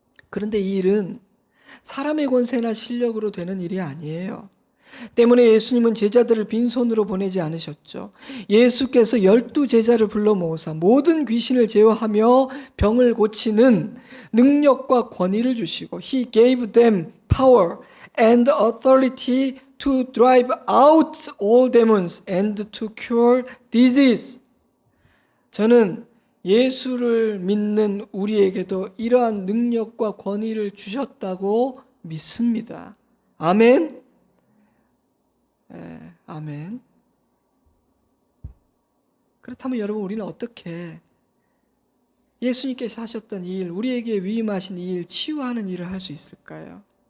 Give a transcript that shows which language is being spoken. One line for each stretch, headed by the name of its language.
Korean: 그런데 이 일은 사람의 권세나 실력으로 되는 일이 아니에요. 때문에 예수님은 제자들을 빈손으로 보내지 않으셨죠. 예수께서 12제자를 불러 모으사 모든 귀신을 제어하며 병을 고치는 능력과 권위를 주시고
English: He gave them power and authority to drive out all demons and to cure disease.
Korean: 저는 예수를 믿는 우리에게도 이러한 능력과 권위를 주셨다고 믿습니다. 아멘. 아멘. 그렇다면 여러분, 우리는 어떻게 예수님께서 하셨던 이 일, 우리에게 위임하신 이 일, 치유하는 일을 할 수 있을까요?